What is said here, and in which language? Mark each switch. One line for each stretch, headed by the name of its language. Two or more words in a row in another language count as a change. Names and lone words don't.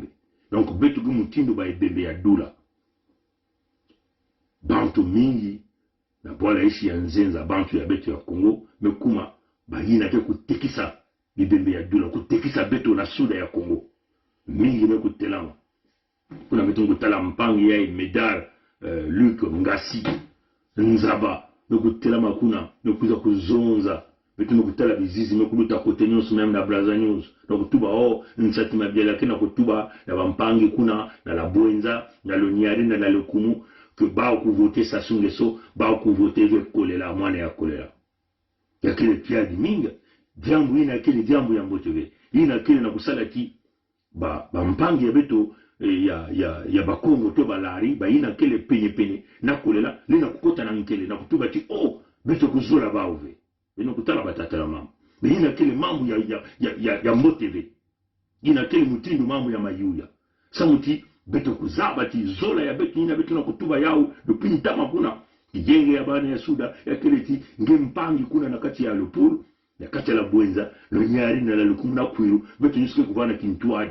Kituba (Democratic Republic of Congo): Donc beto gumutindo ba ebembe ya dula. Bantu mingi, na bwala ishi ya nzenza, bantu ya beto ya Congo, mekuma, baina ke kutekisa ebembe ya dula, kutekisa beto na suda ya Congo. Mingi meku telama. Kuna metungu tala mpangi ya Medar, Luc Ngasi, Nzaba, meku telama kuna, mekuza kuzonza, metu meku tala bizizi, meku luta kote nyonso meme na Brazza News. Donc tuba nsati mabiela kena kutuba, na bampangi kuna, na la Bwenza, na lo Nyari, na la Lokumu, que ba ku voter Sassou Nguesso, ba ku voter avec Kolela, mwana ya Kolela. Ya kele pia di minga, diambu ina kele diambu ya mboteve. Ina kele na kusala ki, ba mpangi ya beto, ya bakongo to balari, ba ina kele penye, na Kolela, lina kukota na nkele, na kutuba ti, beto kuzola ba ove. Ina kutala batata la mamu. Ba ina kele mamu ya mboteve. Ina kele mutindu mamu ya mayuya. Samuti, beto kuzaba ti zola ya beto ina beto na kutuba yao, depuis ntama kuna, kijenge ya bana ya suda, ya kele ti, nge mpangi kuna na kati ya Lupuru, ya kati ya la Bwenza, lo Nyari na la Lukumu na Kwiru, beto nyusuke kuvana kintuadi.